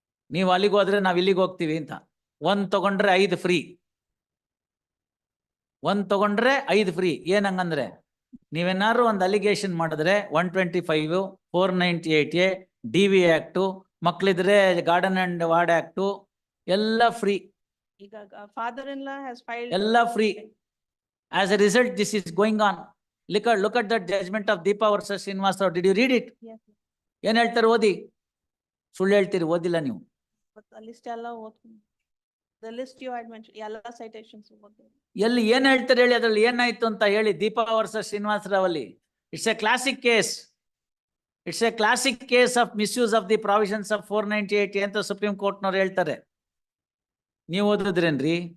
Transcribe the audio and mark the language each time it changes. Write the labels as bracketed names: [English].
[Kannada] ನೀವು ಅಲ್ಲಿಗೆ ಹೋದ್ರೆ ನಾವು ಇಲ್ಲಿಗೆ ಹೋಗ್ತೀವಿ ಅಂತ. 1 ತಗೊಂಡ್ರೆ 5 ಫ್ರೀ, 1 ತಗೊಂಡ್ರೆ 5 ಫ್ರೀ. ಏನಂಗಂದ್ರೆ ನೀವೇನಾದ್ರು ಒಂದು ಅಲಿಗೇಷನ್ ಮಾಡಿದ್ರೆ 125, 498A, DV act, ಮಕ್ಳಿದ್ರೆ garden and ward act ಎಲ್ಲ ಫ್ರೀ. ಈಗ [English] father-in-law has filed. [Kannada] ಎಲ್ಲ free. [English] As a result, this is going on. Look at the judgment of Deepa versus Srinivasa Rao. Did you read it? Yes. [Kannada] ಏನ್ ಹೇಳ್ತಾರೆ? ಓದಿ. ಸುಳ್ಳು ಹೇಳ್ತೀರಿ, ಓದಿಲ್ಲ ನೀವು. [English] But the list [Kannada] ಎಲ್ಲ ಓದ್ಕೊಂಡು. [English] The list you had mentioned, [Kannada] ಎಲ್ಲ [English] citations [Kannada] ಓದ್ತೀನಿ. ಎಲ್ಲಿ ಏನ್ ಹೇಳ್ತಾರೆ ಹೇಳಿ, ಅದ್ರಲ್ಲಿ ಏನಾಯ್ತು ಅಂತ ಹೇಳಿ. ದೀಪಾ ವರ್ಸಸ್ ಶ್ರೀನಿವಾಸ ರಾವ್ ಅಲ್ಲಿ [English] It's a classic case. It's a classic case of misuse of the provisions of 498 [Kannada] ಅಂತ ಸುಪ್ರೀಂ ಕೋರ್ಟ್ನವ್ರು ಹೇಳ್ತಾರೆ. ನೀವು ಓದಿದ್ರೇನ್ರಿ?